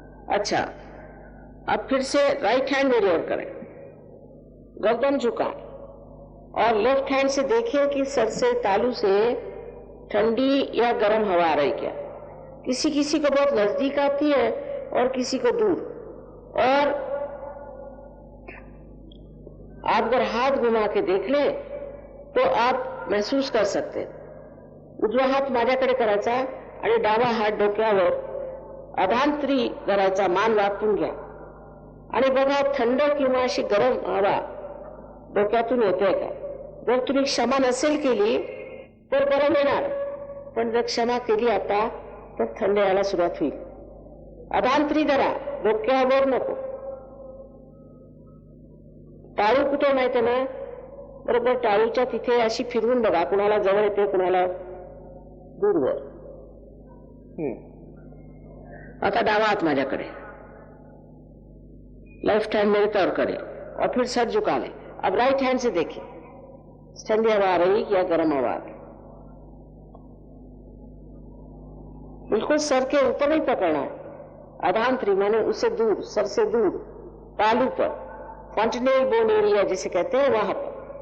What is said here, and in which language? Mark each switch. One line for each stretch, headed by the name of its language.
Hindi: अच्छा, अब फिर से राइट हैंड मेरी ओर करें, गर्दन झुकाएं, और लेफ्ट हैंड से देखिए कि सर से तालू से ठंडी या गर्म हवा आ रही क्या। किसी किसी को बहुत नजदीक आती है और किसी को दूर। और आप अगर हाथ घुमा के देख ले तो आप महसूस कर सकते।
Marathi: उजवा हात माझ्याकडे करायचा आणि डावा हात डोक्यावर अधांतरी धरायचा, मान वाकून घ्या आणि बघा थंड किंवा अशी गरम हवा डोक्यातून येते का। जर तुम्ही क्षमा नसेल केली तर गरम येणार, पण जर क्षमा केली आता तर थंड यायला सुरुवात होईल। अधांतरी धरा, डोक्यावर नको। टाळू कुठे माहिती ना, बरोबर टाळूच्या तिथे अशी फिरवून बघा, कुणाला जवळ येते कुणाला दूरवर। आता डावा हात माझ्याकडे,
Hindi: लेफ्ट हैंड मेरे तौर करे, और फिर सर झुका ले। अब राइट हैंड से देखिए ठंडी हवा आ रही या गर्म हवा आ रही। बिल्कुल सर के ऊपर नहीं पकड़ना है, अधांतरी माने उससे दूर, सर से दूर, तालू पर, फॉन्टेनेल बोन एरिया जिसे कहते हैं वहां पर।